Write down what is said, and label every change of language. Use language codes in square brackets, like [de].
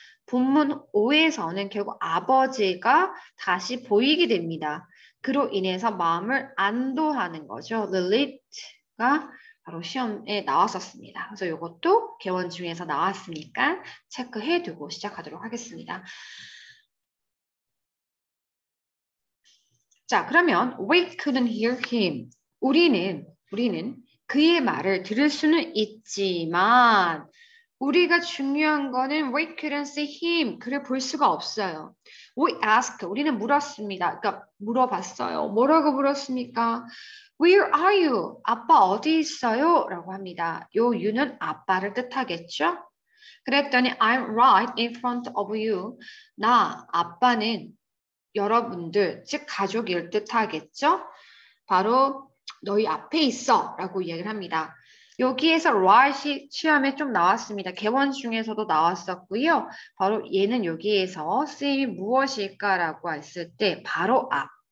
[ko] 본문 5에서는 결국 아버지가 다시 보이게 됩니다. 그로 인해서 마음을 안도하는 거죠. Lilith가 바로 시험에 나왔었습니다. 그래서 이것도 개원 중에서 나왔으니까 체크해두고 시작하도록 하겠습니다. [en] 자, 그러면 we couldn't hear him. [ko] 우리는 그의 말을 들을 수는 있지만 우리가 중요한 거는 [en] we couldn't see him. [ko] 그를 볼 수가 없어요. [en] We asked. [ko] 우리는 물었습니다. 그러니까 물어봤어요. 뭐라고 물었습니까? [en] Where are you? [ko] 아빠 어디 있어요? 라고 합니다. 요 you는 아빠를 뜻하겠죠? [en] 그랬더니 I'm right in front of you. [ko] 아빠는 여러분들, 즉 가족일 뜻하겠죠? 바로 너희 앞에 있어 라고 이야기를 합니다. 여기에서 right이 시험에 좀 나왔습니다. 개원 중에서도 나왔었고요. 바로 얘는 여기에서 쓰임이 무엇일까라고 했을 때 바로 앞.